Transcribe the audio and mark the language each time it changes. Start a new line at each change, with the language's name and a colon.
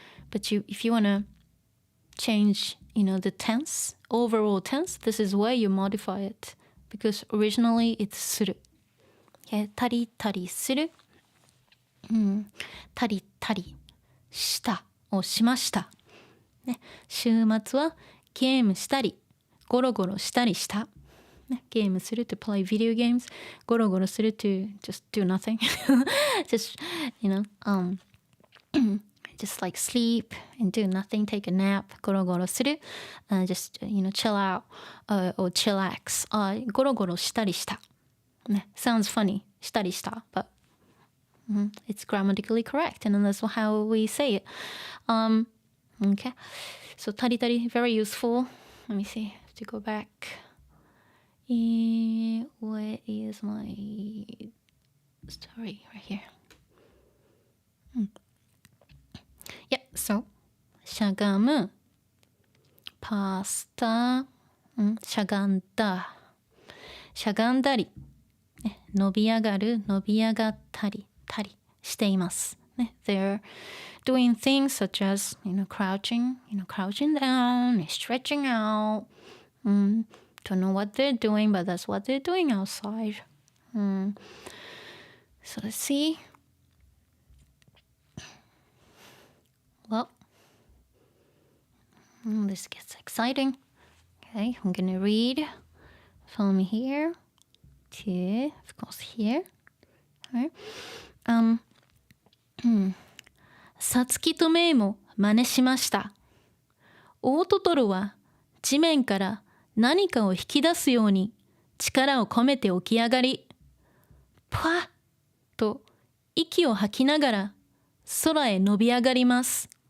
English: But if you want to change, the tense, overall tense, this is where you modify it. Because originally it's する。
Japanese: Okay? たりたりする。たりたりしたをしました。ね、週末はゲームしたり、ゴロゴロしたりした。
English: ね、
Japanese: ゲームする
English: to play video games,
Japanese: ゴロゴロする
English: to just do nothing. just, just like sleep and do nothing, take a nap,
Japanese: ゴロゴロする、
English: just, chill out, or chillax,
Japanese: ゴロゴロしたりした。
English: ね、sounds funny,
Japanese: したりした、
English: but it's grammatically correct, and that's how we say it. Okay, so たりたり, very useful. Let me see, to go back. Where is my story? Right here. Yeah, so
Japanese: しゃがむ、パスタ、しゃがんだ、しゃがんだり、伸び上がる、伸び上がったり、たりしています。
English: They're doing things such as, crouching, crouching down, stretching out. Don't know what they're doing, but that's what they're doing outside. So let's see. Well, This gets exciting. Okay, I'm gonna read from here to, of course, here. Right.
Japanese: さつきとメイも真似しました。大トトロは地面から何かを引き出すように力を込めて起き上がり、パッと息を吐きながら空へ伸び上がります。